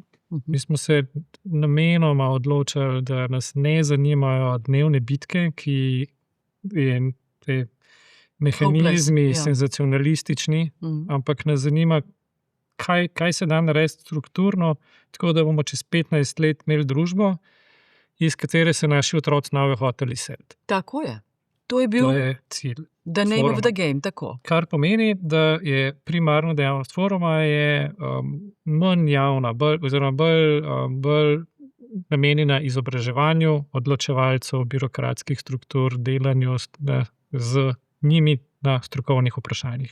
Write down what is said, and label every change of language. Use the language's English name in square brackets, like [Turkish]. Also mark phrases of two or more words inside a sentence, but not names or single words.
[Slovenian] Mi smo se namenoma odločili, da nas ne zanimajo dnevne bitke, ki je te mehanizmi senzacionalistični, ampak nas zanima, kaj se da narediti strukturno, tako da bomo čez 15 let imeli družbo, iz katere se naši otroci nove hoteli seliti. Tako je. To je bil cilj. [English] The name of the game, [Slovenian] tako. Kar pomeni, da je primarna dejavnost foruma je manj javna, bolj namenjena izobraževanju odločevalcev, birokratskih struktur, delanju z njimi na strokovnih vprašanjih.